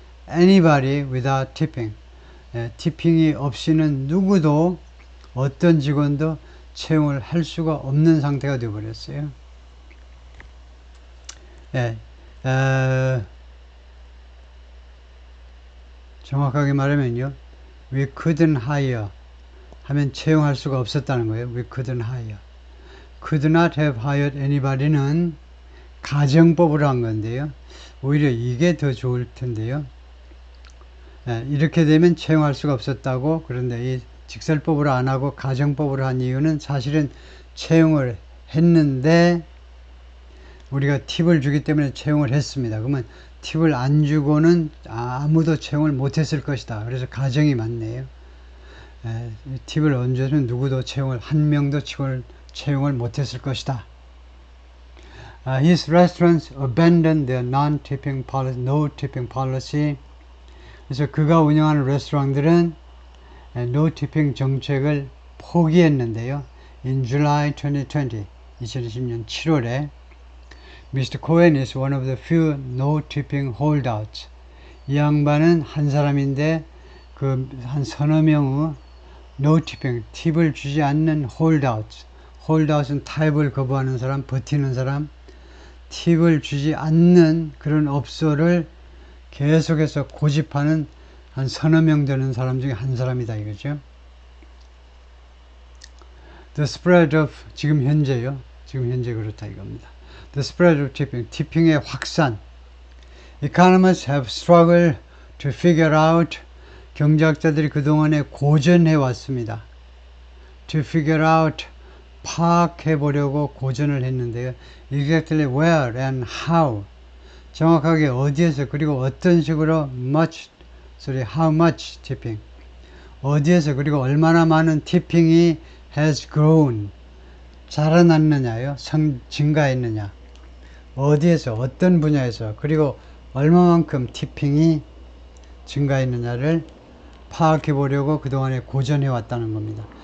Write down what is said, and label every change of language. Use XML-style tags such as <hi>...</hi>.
<en>anybody without tipping,</en> <ko>예, 티핑이 없이는 누구도 어떤 직원도 채용을 할 수가 없는 상태가 되어버렸어요. 예, 정확하게 말하면요,</ko> <en>we couldn't hire</en> <ko>하면 채용할 수가 없었다는 거예요.</ko> <en>we couldn't hire. could not have hired anybody는</en> <ko>가정법으로 한 건데요. 오히려 이게 더 좋을 텐데요. 예, 이렇게 되면 채용할 수가 없었다고. 그런데 이 직설법으로 안 하고 가정법으로 한 이유는 사실은 채용을 했는데 우리가 팁을 주기 때문에 채용을 했습니다. 그러면 팁을 안 주고는 아무도 채용을 못했을 것이다. 그래서 가정이 맞네요. 예, 팁을 얹어서는 누구도 한 명도 채용을 못했을 것이다.</ko> <en>His restaurants abandoned their non-tipping policy, no tipping policy.</en> <ko>그래서 그가 운영하는 레스토랑들은 no tipping 정책을 포기했는데요.</ko> <en>In July 2020,</en> <ko>2020년 7월에</ko> <en>Mr. Cohen is one of the few no tipping holdouts.</en> <ko>이 양반은 한 사람인데 그 한 서너 명의 no tipping, 팁을 주지 않는 holdouts. holdouts는 타협을 거부하는 사람, 버티는 사람, 팁을 주지 않는 그런 업소를 계속해서 고집하는 한 서너 명 되는 사람 중에 한 사람이다 이거죠.</ko> <en>The spread of,</en> <ko>지금 현재요. 지금 현재 그렇다 이겁니다.</ko> <en>The spread of tipping,</en> <ko>티핑의 확산.</ko> <en>Economists have struggled to figure out,</en> <ko>경제학자들이 그동안에 고전해 왔습니다.</ko> <en>To figure out,</en> <ko>파악해 보려고 고전을 했는데요.</ko> <en>Exactly where and how,</en> <ko>정확하게 어디에서 그리고 어떤 식으로</ko> <en>how much tipping,</en> <ko>어디에서 그리고 얼마나 많은 티핑이</ko> <en>has grown,</en> <ko>자라났느냐요, 증가했느냐, 어디에서 어떤 분야에서 그리고 얼마만큼 티핑이 증가했느냐를 파악해 보려고 그동안에 고전해 왔다는 겁니다.</ko>